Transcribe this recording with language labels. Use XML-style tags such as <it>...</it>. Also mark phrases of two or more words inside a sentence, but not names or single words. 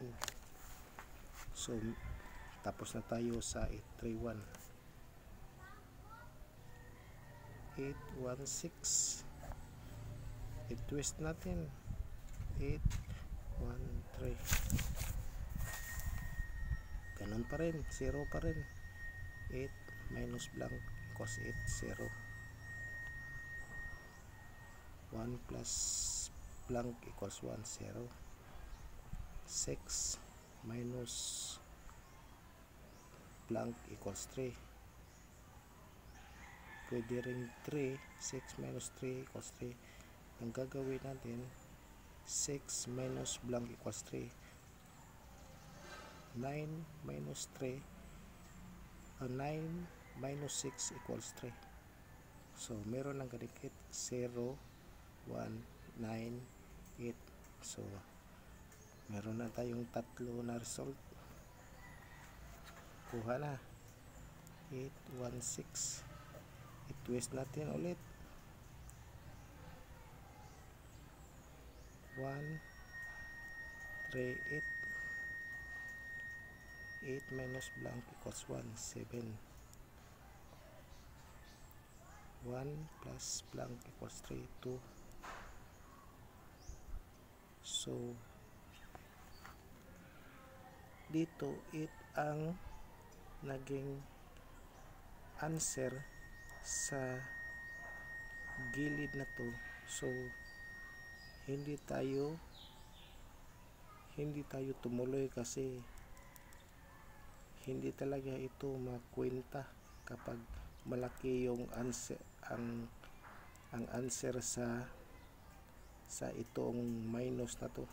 <tl>So tapos na tayo sa 831. 816, i-twist natin. 813, ganun pa rin, 0 pa rin.</tl> <en>8 minus blank equals 8, 0. 1 plus blank equals 1, 0. 6 minus blank equals 3.</en> <tl>Pwede rin 3.</tl> <en>6 minus 3 equals 3.</en> <tl>Ang gagawin natin,</tl> <en>6 minus blank equals 3. 9 minus 3, 9 minus 6 equals 3.</en> <tl>So meron ng kadikit 0, 1, 9, 8. So meron na tayong tatlo na result. Kuha na. 816. I-twist natin ulit. 1, 3, 8.</tl> <en>8 minus blank equals 1, 7. 1 plus blank equals 3, 2.</en> <tl>So dito 8 ang naging answer sa gilid na to. So hindi tayo tumuloy kasi hindi talaga ito makwenta kapag malaki yung answer, ang answer sa itong minus na to.</tl>